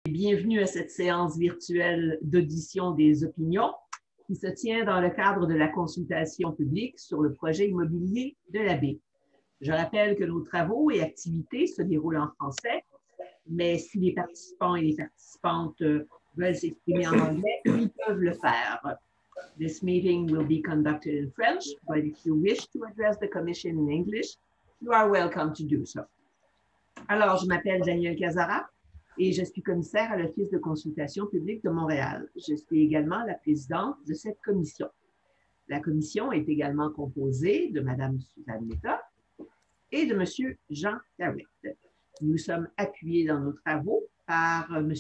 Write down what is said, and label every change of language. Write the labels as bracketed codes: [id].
[fr] bienvenue à cette séance virtuelle d'audition des opinions qui se tient dans le cadre de la consultation publique sur le projet immobilier de la baie. Je rappelle que nos travaux et activités se déroulent en français, mais si les participants et les participantes veulent s'exprimer en anglais, ils peuvent le faire. [en] This meeting will be conducted in French, but if you wish to address the Commission in English, you are welcome to do so. [fr] Alors, je m'appelle Danielle Casara et je suis commissaire à l'Office de consultation publique de Montréal. Je suis également la présidente de cette commission. La commission est également composée de Mme Suzanne Metta et de M. Jean Cahouette. Nous sommes appuyés dans nos travaux par M.